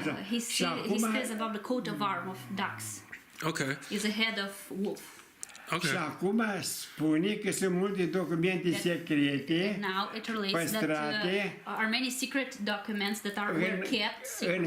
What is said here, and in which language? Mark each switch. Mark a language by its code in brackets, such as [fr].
[en] He says about the coat of arms of ducks. Okay. Is a head of wolf. Okay. [ro] Și acum spune că sunt multe documente secrete [en] Now it relates that are many secret documents that were kept secretly